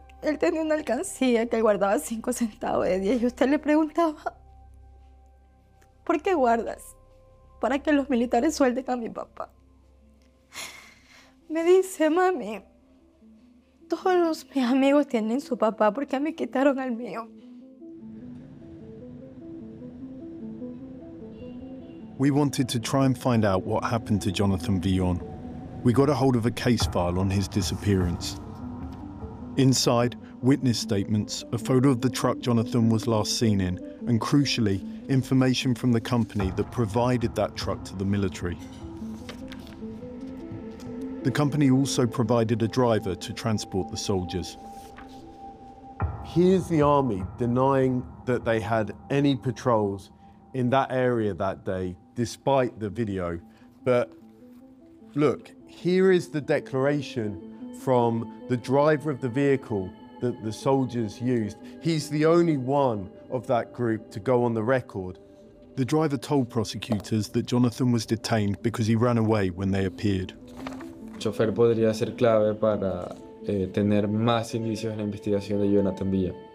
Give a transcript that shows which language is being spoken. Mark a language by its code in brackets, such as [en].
[es] Él tenía una alcancía que él guardaba 5 centavos de 10 y usted le preguntaba, ¿por qué guardas? Para que los militares suelten a mi papá. Me dice, mami, todos mis amigos tienen su papá, ¿por qué me quitaron al mío? [en] We wanted to try and find out what happened to Jonathan Villon. We got a hold of a case file on his disappearance. Inside, witness statements, a photo of the truck Jonathan was last seen in, and crucially, information from the company that provided that truck to the military. The company also provided a driver to transport the soldiers. Here's the army denying that they had any patrols in that area that day, despite the video. But look, here is the declaration from the driver of the vehicle that the soldiers used. He's the only one of that group to go on the record. The driver told prosecutors that Jonathan was detained because he ran away when they appeared. [es] Chofer podría ser clave para tener más indicios en la investigación de Jonathan Villa.